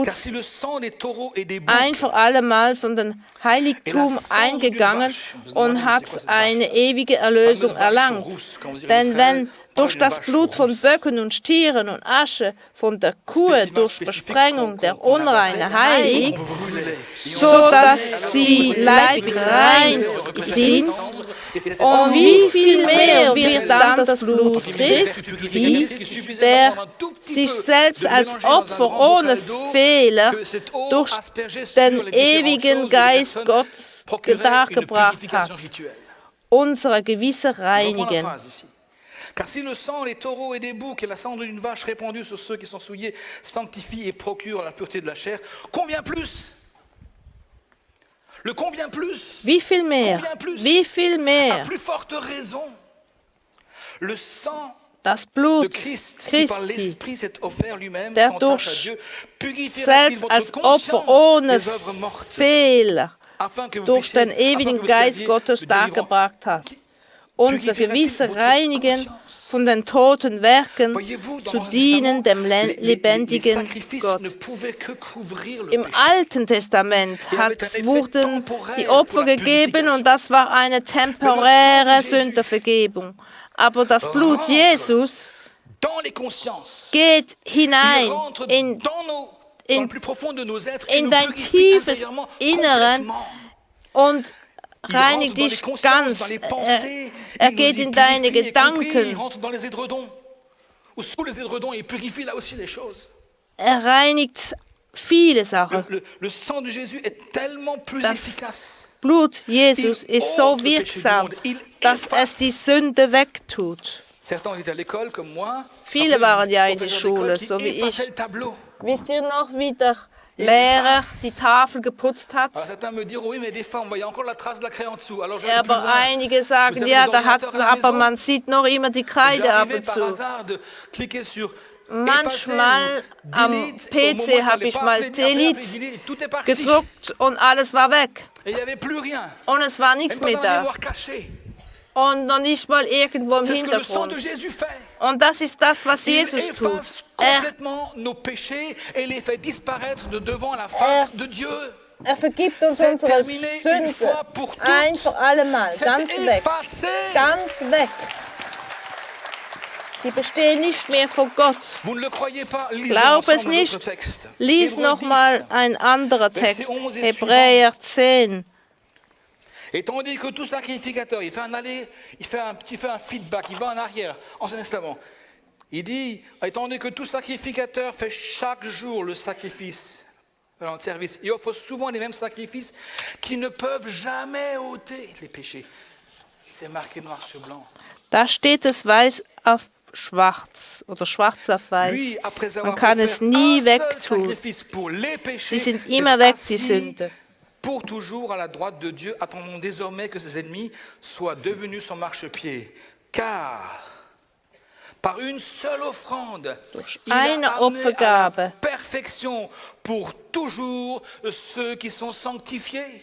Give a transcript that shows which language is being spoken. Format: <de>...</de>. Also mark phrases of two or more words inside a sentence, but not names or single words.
<fr>Car si le sang des taureaux et des</fr> <de>ein</de> <fr>boucs</fr> <de>für alle Mal von dem Heiligtum eingegangen und hat eine ewige Erlösung erlangt. Denn wenn durch das Blut von Böcken und Stieren und Asche von der Kuh durch Besprengung der Unreine heiligt, so dass sie leiblich rein sind, und wie viel mehr wird dann das Blut Christi, der sich selbst als Opfer ohne Fehler durch den ewigen Geist Gottes dargebracht hat, unsere Gewisse reinigen.</de> <fr>Car si le sang des taureaux et des boucs et la cendre d'une vache répandue sur ceux qui sont souillés sanctifient et procurent la pureté de la chair, combien plus? Le combien plus?</fr> <de>Wie viel mehr? Wie viel</de> <fr>À</fr> <de>mehr?</de> <fr>plus forte raison, le sang</fr> <de>Das</de> <fr>de</fr> <de>Blut</de> <fr>Christ, qui par</fr> <de>Christi,</de> <fr>l'Esprit s'est offert lui-même</fr> <de>der</de> <fr>sans tâche à</fr> <de>durch</de> <fr>Dieu, purifiera-t-il</fr> <de>selbst</de> <fr>votre</fr> <de>als</de> <fr>conscience</fr> <de>Opfer ohne</de> <fr>des œuvres mortes,</fr> <de>Fehler</de> <fr>afin que vous</fr> <de>durch</de> <fr>puissiez-</fr> <de>den</de> <fr>afin que</fr> <de>ewigen</de> <fr>vous</fr> <de>Geist</de> <fr>serviez</fr> <de>Gottes</de> <fr>le délivrant.</fr> <de>dargebracht hat, unser Gewisse reinigen, von den toten Werken</de> <fr>Voyez-vous, dans</fr> <de>zu</de> <fr>l'Ancien</fr> <de>dienen dem</de> <fr>Testament, les</fr> <de>lebendigen</de> <fr>sacrifices</fr> <de>Gott.</de> <fr>ne pouvaient que couvrir le</fr> <de>Im</de> <fr>péché.</fr> <de>Alten Testament wurden die Opfer gegeben und das war eine temporäre Sündenvergebung. Aber das Blut Jesus</de> <fr>Dans les consciences,</fr> <de>geht</de> <fr>il</fr> <de>hinein</de> <fr>rentre</fr> <de>in</de> <fr>dans le plus profond de nos êtres et</fr> <de>in</de> <fr>nous</fr> <de>dein</de> <fr>purifie</fr> <de>tiefes</de> <fr>intérieurement</fr> <de>Inneren</de> <fr>complètement.</fr> <de>und</de> <fr>Il</fr> <de>reinigt</de> <fr>rentre dans les</fr> <de>dich</de> <fr>consciences,</fr> <de>ganz.</de> <fr>dans les pensées,</fr> <de>Er</de> <fr>il</fr> <de>geht</de> <fr>nous y</fr> <de>in deine</de> <fr>purifie, y compris, il</fr> <de>Gedanken.</de> <fr>rentre dans les édredons, ou sous les édredons, il purifie là aussi les choses.</fr> <de>Er reinigt viele Sachen.</de> <fr>Le sang de Jésus est tellement plus</fr> <de>Das</de> <fr>efficace.</fr> <de>Blut Jesus ist so wirksam, dass es die Sünde wegtut.</de> <fr>Certains étaient à l'école comme moi.</fr> <de>Viele</de> <fr>Après,</fr> <de>waren ja</de> <fr>le</fr> <de>in der</de> <fr>professeur d'école</fr> <de>Schule,</de> <fr>qui</fr> <de>so wie ich.</de> <fr>effaçait le tableau.</fr> <de>Wisst ihr noch, wie der Lehrer die Tafel geputzt hat?</de> <fr>Alors certains me diront, oui, mais des fois, on voyait encore la trace de la craie en dessous. Alors j'allais plus</fr> <de>Aber</de> <fr>loin.</fr> <de>einige sagen, ja, da hat, aber man sieht noch immer die Kreide ab</de> <fr>J'arrivais</fr> <de>und</de> <fr>par</fr> <de>zu.</de> <fr>hasard de cliquer sur</fr> <de>Manchmal am PC habe ich mal Delete</de> <fr>tout est parti.</fr> <de>gedruckt und alles war weg.</de> <fr>Et il n'y avait plus rien.</fr> <de>Und es war nichts</de> <fr>Même pas</fr> <de>mehr</de> <fr>dans la</fr> <de>da.</de> <fr>mémoire cachée.</fr> <de>Und noch nicht mal irgendwo im</de> <fr>C'est ce que le sang de</fr> <de>Hintergrund.</de> <fr>Jésus fait.</fr> <de>Und das ist das, was</de> <fr>Il</fr> <de>Jesus tut.</de> <fr>efface</fr> <de>Er,</de> <fr>complètement nos péchés et les fait disparaître de devant la face de Dieu.</fr> <de>er vergibt uns</de> <fr>C'est</fr> <de>unsere</de> <fr>terminé une</fr> <de>Sünde</de> <fr>fois pour toutes.</fr> <de>ein für alle Mal,</de> <fr>C'est</fr> <de>ganz weg,</de> <fr>effacé.</fr> <de>ganz weg. Sie bestehen nicht mehr vor Gott.</de> <fr>Vous ne le croyez pas? Lisons</fr> <de>Glaub es</de> <fr>ensemble</fr> <de>nicht.</de> <fr>notre texte.</fr> <de>Lies</de> <fr>Hébreux</fr> <de>nochmal</de> <fr>10.</fr> <de>ein anderer</de> <fr>Verset</fr> <de>Text,</de> <fr>11 et</fr> <de>Hebräer 10.</de> <fr>Et tandis que tout sacrificateur, il fait un aller, il fait un feedback, il va en arrière, Ancien Testament. Il dit, et tandis que tout sacrificateur fait chaque jour le sacrifice, le service, il offre souvent les mêmes sacrifices qui ne peuvent jamais ôter les péchés. C'est marqué noir sur blanc.</fr> <de>Da steht es weiß auf schwarz oder schwarz auf weiß.</de> <fr>Lui, après</fr> <de>Man</de> <fr>avoir</fr> <de>kann es</de> <fr>offert</fr> <de>nie</de> <fr>un seul</fr> <de>wegtun.</de> <fr>sacrifice pour les péchés,</fr> <de>Sie sind</de> <fr>est</fr> <de>immer weg, die</de> <fr>assis</fr> <de>Sünde.</de> <fr>pour toujours à la droite de Dieu, attendons désormais que ses ennemis soient devenus son marchepied. Car par une seule offrande,</fr> <de>Durch</de> <fr>il a</fr> <de>eine</de> <fr>amené à la</fr> <de>Opfergabe</de> <fr>perfection pour toujours ceux qui sont sanctifiés.</fr>